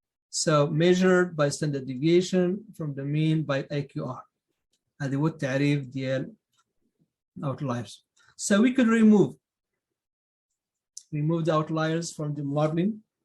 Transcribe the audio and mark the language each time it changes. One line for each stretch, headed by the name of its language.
English: So measured by standard deviation from the mean by AQR.
Arabic: هذا هو التعريف ديال outliers.
English: So we could remove the outliers from the modeling.